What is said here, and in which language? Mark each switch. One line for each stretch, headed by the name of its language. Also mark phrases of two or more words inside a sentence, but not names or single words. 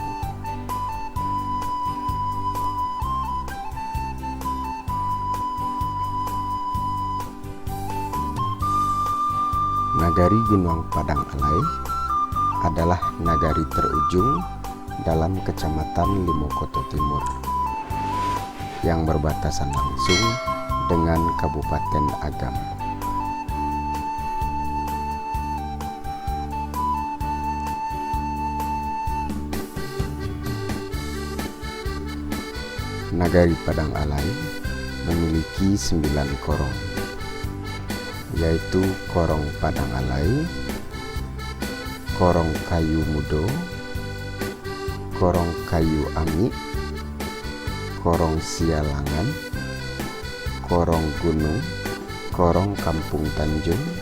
Indonesian: Nagari Gunung Padang Alai adalah nagari terujung dalam Kecamatan Limo Koto Timur yang berbatasan langsung dengan Kabupaten Agam. Nagari Padang Alai memiliki 9 korong, yaitu Korong Padang Alai, Korong Kayu Mudo, Korong Kayu Ami, Korong Sialangan, Korong Gunung, Korong Kampung Tanjung,